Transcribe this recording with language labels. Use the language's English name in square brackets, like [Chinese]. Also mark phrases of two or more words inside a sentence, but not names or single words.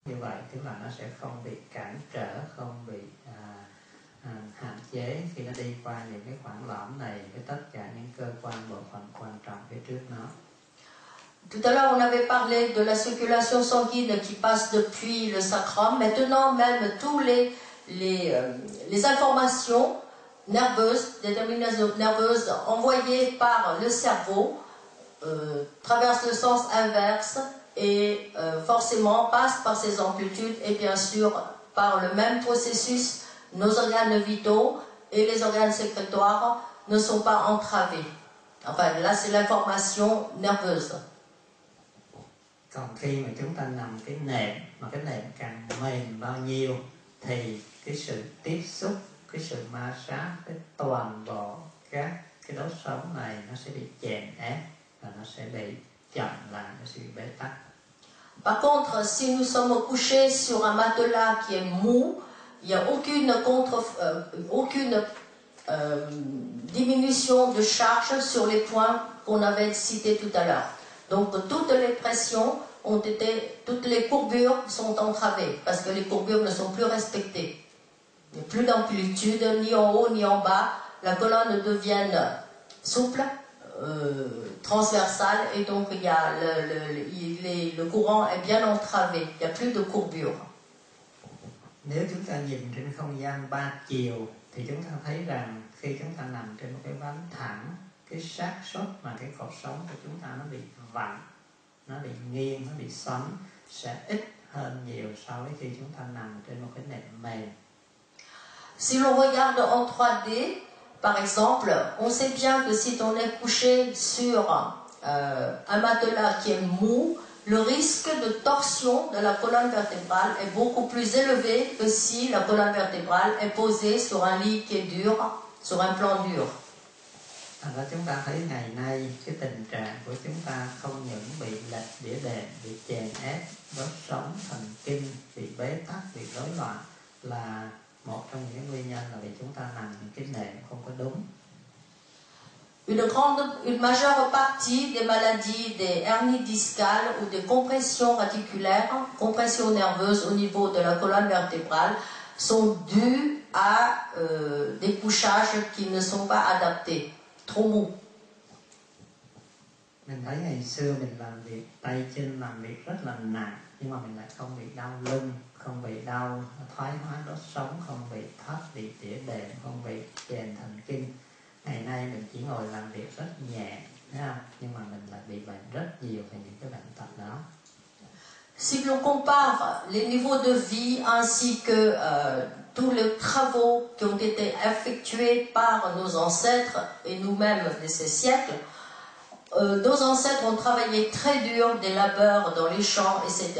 [Vietnamese] Như vậy tức là nó sẽ không bị cản trở, không bị hạn chế khi nó đi qua những cái khoảng lõm này, với tất cả những cơ quan bộ phận quan trọng phía trước nó. [French] Tout à l'heure, on avait parlé de la circulation sanguine qui passe depuis le sacrum. Maintenant, même tous les informations nerveuses, des terminaisons nerveuses envoyées par le cerveau traversent le sens inverse et forcément passent par ces amplitudes et bien sûr par le même processus, nos organes vitaux et les organes sécrétoires ne sont pas entravés. Enfin, là, c'est l'information nerveuse. [Vietnamese] Còn khi mà chúng ta nằm cái nệm, mà cái nệm càng mềm bao nhiêu thì cái sự tiếp xúc, cái sự ma sát với toàn bộ các cái đốt sống này nó sẽ bị chèn ép và nó sẽ bị chậm lại, nó sẽ bị bế tắc. [French] Par contre, si nous sommes couchés sur un matelas qui est mou, il n'y a aucune diminution de charge sur les points qu'on avait cités tout à l'heure. Donc toutes les pressions toutes les courbures sont entravées parce que les courbures ne sont plus respectées. Il n'y a plus d'amplitude ni en haut ni en bas. La colonne devient souple, transversale et donc il y a le courant est bien entravé. Il n'y a plus de courbure. [Vietnamese] Nếu chúng ta nhìn trên không gian 3 chiều thì chúng ta thấy rằng khi chúng ta nằm trên một cái ván thẳng, cái xác suất mà cái cột sống của chúng ta nó bị vặn, nó bị nghiêng, nó bị xoắn sẽ ít hơn nhiều so với khi chúng ta nằm trên một cái nệm mềm. [French] Si l'on regarde en 3D, par exemple, on sait bien que si on est couché sur un matelas qui est mou, le risque de torsion de la colonne vertébrale est beaucoup plus élevé que si la colonne vertébrale est posée sur un lit qui est dur, sur un plan dur. [Vietnamese] Và chúng ta thấy ngày nay cái tình trạng của chúng ta không những bị lệch đĩa đệm, bị chèn ép, đốt sống, thần kinh, bị bế tắc, bị rối loạn là một trong những nguyên nhân là vì chúng ta nằm những cái nệm không có đúng. [French] Une majeure partie des maladies des hernies discales ou des compressions radiculaires, compressions nerveuses au niveau de la colonne vertébrale, sont dues à des couchages qui ne sont pas adaptés, trop mous. [Vietnamese] Mình thấy ngày xưa mình làm việc tay chân làm việc rất là nặng nhưng mà mình lại không bị đau lưng, không bị đau thoái hóa đốt sống, không bị thấp, bị tỉa đệm, không bị chèn thần kinh. Ngày nay mình chỉ ngồi làm việc rất nhẹ, thấy không? Nhưng mà mình lại bị bệnh rất nhiều về những cái bệnh tật đó. [French] Si l'on compare les niveaux de vie ainsi que tous les travaux qui ont été effectués par nos ancêtres et nous-mêmes de ces siècles, nos ancêtres ont travaillé très dur, des labeurs dans les champs, etc.